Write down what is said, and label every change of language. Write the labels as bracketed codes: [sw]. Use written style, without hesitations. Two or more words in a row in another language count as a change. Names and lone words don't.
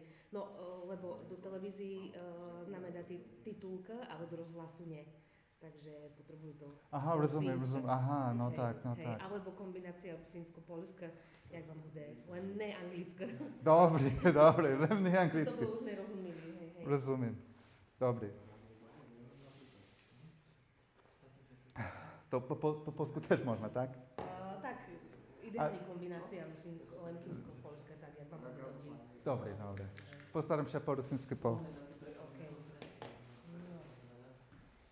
[sk] No, lebo do televízií známe dať titulka, ale do rozhlasu nie. Takže potrebujú to. Aha, rozumiem. Aha, no hej, tak. Alebo kombinácia rusínsko-polska, jak vám bude, len ne anglická. Dobre, len ne anglicky. To už nerozumeli, hej. Rozumiem. Dobrý. [pl] To po polsku też można, tak? [sk] Tak, ideálne kombinácia lemkivsko-polska, tak jak vám bude Dobre. [pl] Postaram się po rosyjsku po.